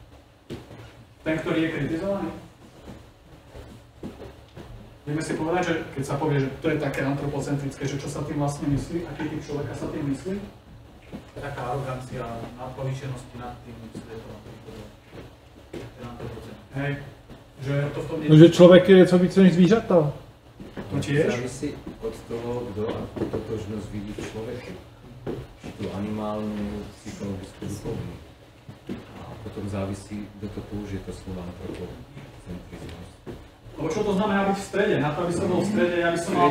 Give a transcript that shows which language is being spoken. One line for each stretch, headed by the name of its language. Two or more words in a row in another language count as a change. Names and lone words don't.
Slovak: Ten, ktorý je kritizovaný? Vieme si povedať, že keď sa povie, že to je také antropocentrické, že čo sa tým vlastne myslí, aký typ človeka sa tým myslí? Taká arogancia, nadpovýšenosti nad tým svetom. Hej, že to v tom
Czech: No, že člověk je něco více než zvířata.
Slovak: To tiež? Závisí od toho, kto akú totožnosť vidí v človeku. Tú animálnu, psychologickú, duchovnú. A potom závisí, kto to použije to slovo antropocentrizmus. Lebo čo to znamená byť v strede? Na to, aby som bol v strede, ja by som mal...